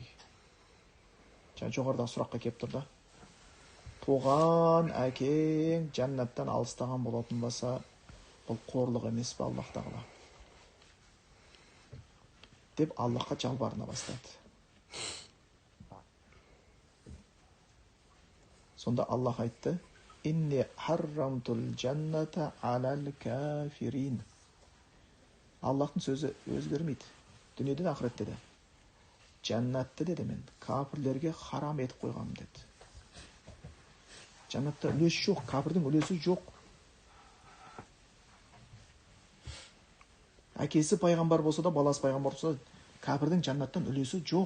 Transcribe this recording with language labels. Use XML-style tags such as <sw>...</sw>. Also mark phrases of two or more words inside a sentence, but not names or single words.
<kk>Жоғарыда сұраққа кеп тұрды. Туған әкең жәннаттан алыстаған болатын болса, бұл қорлық емес пе Аллах Тағала? Деп Аллахқа жалбарына бастады. Сонда Аллах айтты,</kk> <ar>«إني حرمت الجنة على الكافرين».</ar> <kk>Аллахтың сөзі өзгермейді. Дүниеден ақыретте де. Жәннатты деді мен, кафірлерге харам етіп қойғам деді. Жәннатта үлес жоқ, кафірдің үлесі жоқ. Әкесі пайғамбар болса да, баласы пайғамбар болса да, кәпірдің жәннаттан үлесі жоқ.</kk>